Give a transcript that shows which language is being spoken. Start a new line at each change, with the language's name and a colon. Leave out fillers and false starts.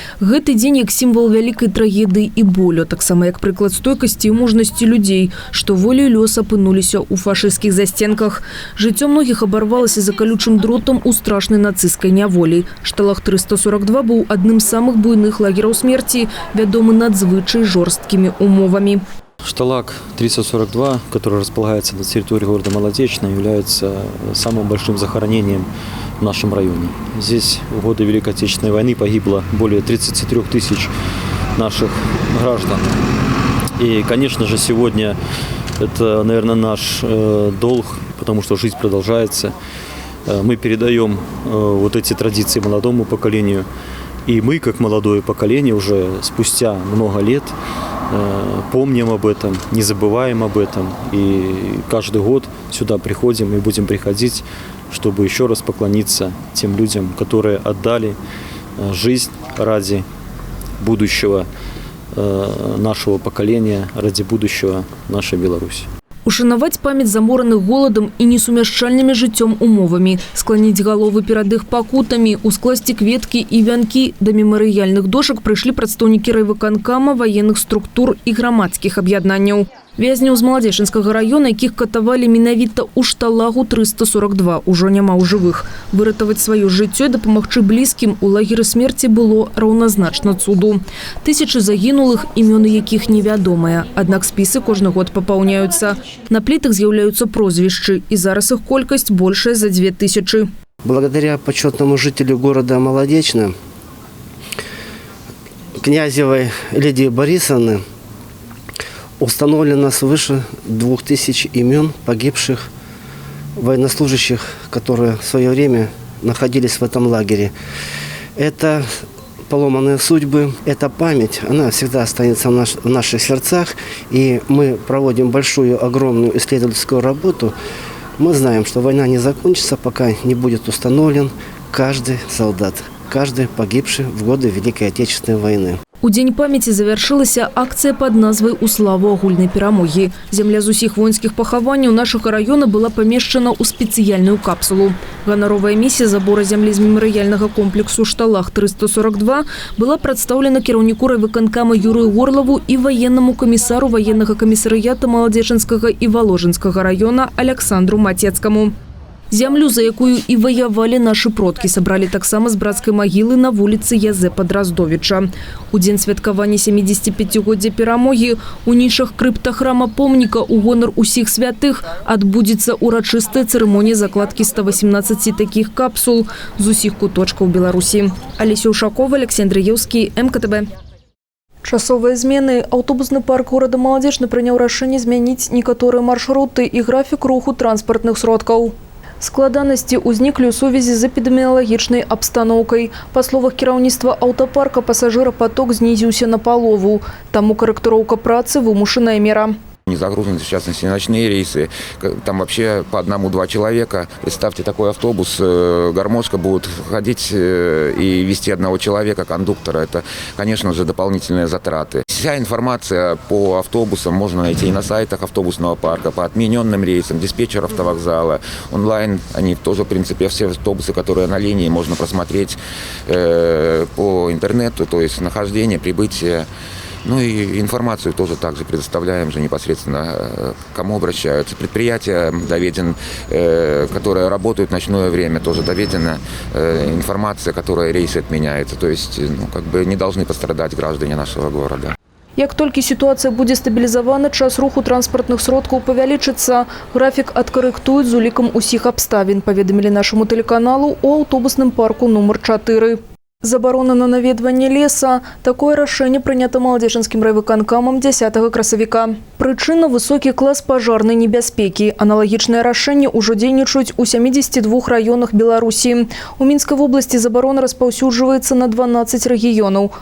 Belarusian: Гэты дзень як сімвал вялікай трагедыі і болю, таксама як прыклад стойкасці і мужнасці людзей, што волею лёс апынуліся ў фашысцкіх застенках. Жыццё многіх абарвалася за калючым дротам у страшнай нацысцкай няволі. «Шталах 342» быў адным з самых буйных лагераў смерці, вядомы надзвычай жорсткімі умовамі.
Russian: «Шталах 342», который располагается на территории города Молодечно, является самым большим захоронением в нашем районе. Здесь в годы Великой Отечественной войны погибло более 33 тысяч наших граждан. И, конечно же, сегодня это, наверное, наш долг, потому что жизнь продолжается. Мы передаем вот эти традиции молодому поколению. И мы, как молодое поколение, уже спустя много лет помним об этом, не забываем об этом. И каждый год сюда приходим и будем приходить, чтобы еще раз поклониться тем людям, которые отдали жизнь ради будущего нашего поколения, ради будущего нашей Беларуси.
Belarusian: Ушанаваць памяць замораных голадам і несумяшчальнымі жыццём умовамі, скланіць галовы перад іх пакутамі, ускласці кветкі і вянкі. Да мемарыяльных дошак прыйшлі прадстаўнікі райвыканкама, ваенных структур і грамадскіх аб'яднанняў. Вязняў з Маладзечынскага раёна, якіх катавалі менавіта ў «Шталагу 342», ужо няма ў жывых. Выратаваць сваё жыццё і дапамагчы блізкім у лагеры смерці было раўназначна цуду. Тысячы загінулых, імёны якіх невядомыя. Аднак спісы кожны год папаўняюцца. На плітах з'яўляюцца прозвішчы, і зараз іх колькасць большая за 2000.
Russian: Благодаря почетному жителю города Молодечно, Князевой Лидии Борисовны, установлено свыше 2000 имен погибших военнослужащих, которые в свое время находились в этом лагере. Это поломанные судьбы, эта память, она всегда останется в наших сердцах. И мы проводим большую, огромную исследовательскую работу. Мы знаем, что война не закончится, пока не будет установлен каждый солдат, каждый погибший в годы Великой Отечественной войны.
Belarusian: У Дзень памяці завяршылася акцыя пад назвай «У славу агульнай перамогі». Зямля з усіх воінскіх пахаванняў нашага раёна была памешчана ў спецыяльную капсулу. Ганаровая місія забора зямлі з мемарыяльнага комплексу «Шталах 342» была прадстаўлена кіраўніку райвыканкама Юрыю Горлаву і ваеннаму камісару ваеннага камісарыята Маладзечынскага і Воложынскага раёна Александру Матецкаму. Зямлю, за якую і ваявалі нашы продкі, сабралі таксама з брацкай магілы на вуліцы Язэпа Драздовіча. У дзень святкавання 75-годдзя перамогі у нішах крыптахрама помніка ў гонар усіх святых адбудзецца урачыстая цырымонія закладкі 118 такіх капсул з усіх куточкаў Беларусі. Олеся Ушакова, Алексей Андреевский, МКТБ. Часовыя змены. Аўтобусны парк горада Молодечно прыняў рашэнне змяніць некаторыя маршруты і графік руху транспартных сродкаў. Складанасці ўзніклі ў сувязі з эпідэміялагічнай абстаноўкай. Па словах кіраўніцтва аўтапарка, пасажырапаток знізіўся на палову. Таму карэктыроўка працы вымушаная мера.
Russian: Незагружены, в частности, ночные рейсы. Там вообще по 1-2 человека. Представьте, такой автобус, гармошка будет ходить и вести одного человека, кондуктора. Это, конечно же, дополнительные затраты. Вся информация по автобусам можно найти и на сайтах автобусного парка, по отмененным рейсам, диспетчер автовокзала. Онлайн, они тоже, в принципе, все автобусы, которые на линии, можно просмотреть по интернету, то есть нахождение, прибытие. Ну и информацию тоже также предоставляем же непосредственно, к кому обращаются. Предприятия доведен, которые работают в ночное время, тоже доведена информация, которая рейсы отменяется. То есть не должны пострадать граждане нашего города.
Belarusian: Як толькі
Russian: ситуация будет стабилизована,
Belarusian: час руху транспортных сродкаў павялічыцца.
Russian: График откорректуют
Belarusian: з улікам усіх абставін, паведамілі нашему телеканалу у аўтобусным парку номер 4. Заборона на наведванне леса. Такое рашэнне прынята Маладзечынскім райвыканкамам 10 красавіка. Прычына – высокі клас пажарнай небяспекі. Аналагічныя рашэнні ўжо дзейнічаюць у 72 раёнах Беларусі. У Мінскай вобласці забарона распаўсюджваецца на 12 рэгіёнаў.